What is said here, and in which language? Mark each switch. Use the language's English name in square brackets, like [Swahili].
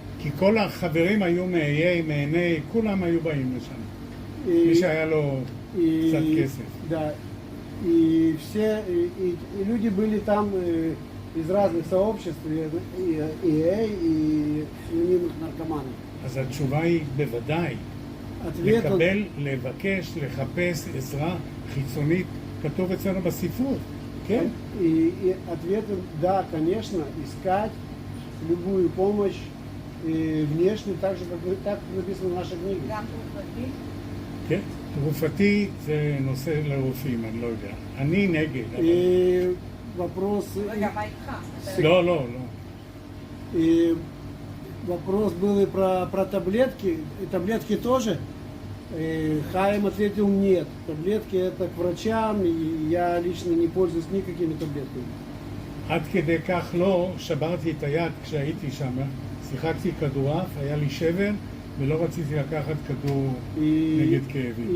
[Hebrew] כי כל החברים היו מעיני, כולם היו באים לשם. מי שהיה לו קצת כסף. [Russian] Да, и все, и люди были там из разных сообществ, и анонимных наркоманов. [Hebrew] אז התשובה היא בוודאי. [Russian] Ответ он, [Hebrew] לקבל, לבקש, לחפש עזרה חיצונית, כתוב אצלנו בספרות, כן? [Russian] и ответ он, да, конечно, искать любую помощь внешнюю, так же, как написано в нашей книге. [Hebrew] גם תרופתי? כן. תרופתי זה נושא לרופאים, אני לא יודע. אני נגד. אבל... [Russian] И вопрос, [Hebrew] רגע, מה איתך? לא, לא, לא. [Russian] и вопрос был и про таблетки, и таблетки тоже. Хаим ответил нет, таблетки это к врачам, и я лично не пользуюсь никакими таблетками. [Hebrew] עד כדי כך לא, שברתי את היד כשהייתי שם, שיחקתי כדורעף, היה לי שבר, ולא רציתי לקחת כדור נגד כאבים.